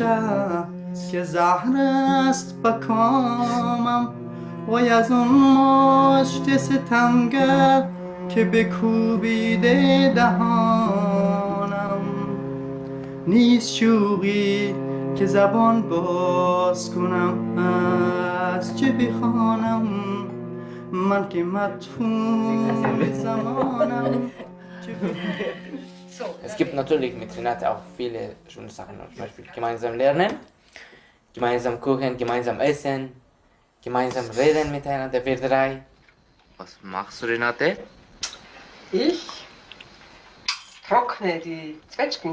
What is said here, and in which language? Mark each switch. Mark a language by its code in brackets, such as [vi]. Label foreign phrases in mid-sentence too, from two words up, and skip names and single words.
[fa] که زهر است بکامم وای از اون مشت ستمگر که بکوبیده دهانم نیست شوقی که زبان باز کنم از چه بخوانم من که مدفون زمانم. [de] So, es gibt natürlich mit Renate auch viele schöne Sachen, zum Beispiel gemeinsam lernen, gemeinsam kochen, gemeinsam essen, gemeinsam reden miteinander, wir drei. Was machst du, Renate? Ich trockne die Zwetschgen.